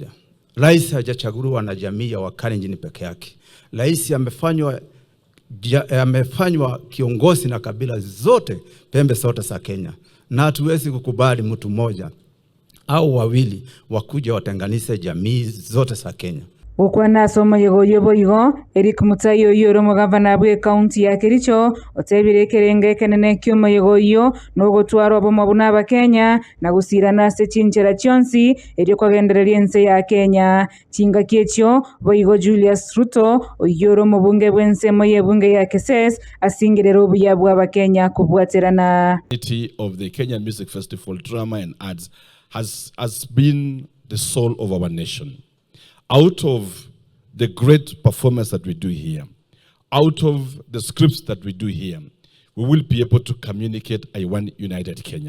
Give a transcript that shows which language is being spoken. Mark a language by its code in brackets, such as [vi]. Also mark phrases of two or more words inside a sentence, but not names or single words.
[sw] Rais hajachaguliwa na jamii ya Wakalenjin peke yake. Rais amefanywa kiongozi na kabila zote, pembe zote za Kenya. Na hatuwezi kukubali mtu mmoja au wawili wakuja watenganishe jamii zote za Kenya. [guz] Ukwana somo yego yobo Eric Mutayo yoro mugavana bwe county ya Kericho otebire kerenge kenene kyuma yego yo no gotwaro bo mabuna ba Kenya na gusirana se chinchera chionsi eri kwagendereria nse ya Kenya chinga kiechyo boigo Julius Ruto oyoro mubunge bwense moye bunge ya Keses asingirero buya bwa ba Kenya kubwaterana. [en] Of the Kenyan Music Festival Drama and Arts has been the soul of our nation. Out of the great performance that we do here, out of the scripts that we do here, we will be able to communicate a one united Kenya.